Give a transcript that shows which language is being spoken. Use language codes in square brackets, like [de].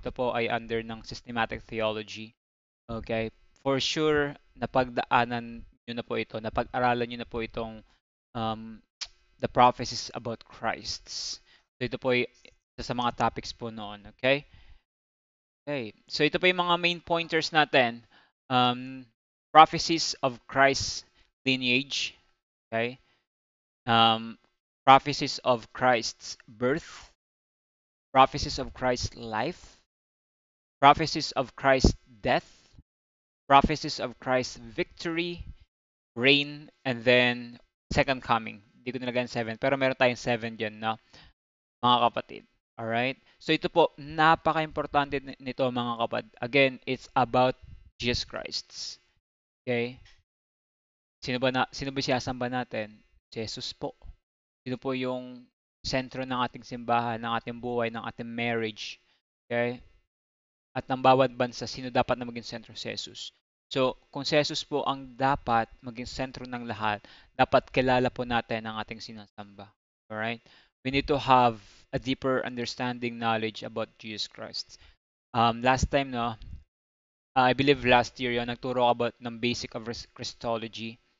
[tl] Ito po ay under ng systematic theology. Okay? For sure, napagdaanan nyo na po ito, napag-aralan nyo na po itong um, [en] the prophecies about Christ. [tl] So ito po ay isa sa mga topics po noon. Okay? Okay. So ito po yung mga main pointers natin. [en] Um, prophecies of Christ's lineage. Okay? Um, prophecies of Christ's birth. Prophecies of Christ's life. Prophecies of Christ's death. Prophecies of Christ's victory, reign, and then second coming. [tl] Hindi ko nilagyan 7, pero meron tayong 7 dyan na mga kapatid. Alright? So ito po, napaka-importante nito mga kapatid. [en] Again, it's about Jesus Christ. [tl] Okay? Sino ba sinasamba natin? Si Jesus po. Sino po yung sentro ng ating simbahan, ng ating buhay, ng ating marriage. Okay? At ng bawat bansa, sino dapat na maging sentro si Jesus. So, kung si Jesus po ang dapat maging sentro ng lahat, dapat kilala po natin ang ating sinasamba. [en] Alright? We need to have a deeper understanding knowledge about Jesus Christ. Last time, no, I believe last year [tl] yon nagturo [en] about ng basic of Christology.